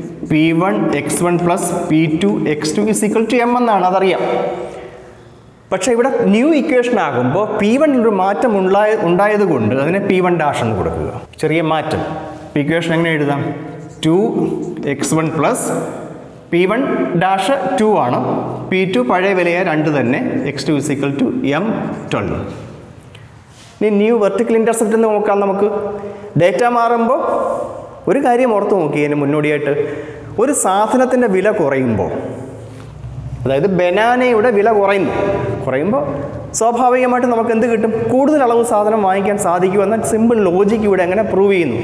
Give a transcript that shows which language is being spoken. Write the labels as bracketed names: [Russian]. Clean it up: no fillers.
[English] P1 x1 plus P2 x2 is equal to m [Malayalam] എന്നാണ്, അതറിയാം. പക്ഷേ ഇവിടെ ന്യൂ ഇക്വേഷൻ ആകുമ്പോൾ P1 ഒരു മാറ്റം ഉണ്ടായതുകൊണ്ട് അതിനെ P1' എന്ന് കൊടുക്കുക. ചെറിയ മാറ്റം. ഇക്വേഷൻ എങ്ങനെ എഴുതാം? [English] 2x1 plus P1' 2 ആണ്, P2 [Malayalam] പഴയ വിലയായ 2 തന്നെ, [English] x2 is equal to m12. [Malayalam] ഇനി ന്യൂ വെർട്ടിക്കൽ ഇൻ്റർസെപ്റ്റ് എന്ന് നോക്കാം നമുക്ക്. ഡേറ്റ മാറുമ്പോൾ ഒരു കാര്യം ഓർത്ത് നോക്കിയതിന് മുന്നോടിയായിട്ട്, ഒരു സാധനത്തിൻ്റെ വില കുറയുമ്പോൾ, അതായത് ബനാനയുടെ വില കുറയുമ്പോൾ സ്വാഭാവികമായിട്ട് നമുക്ക് എന്ത് കിട്ടും? കൂടുതൽ അളവ് സാധനം വാങ്ങിക്കാൻ സാധിക്കുമെന്ന സിമ്പിൾ ലോജിക്ക് ഇവിടെ എങ്ങനെ പ്രൂവ് ചെയ്യുന്നു?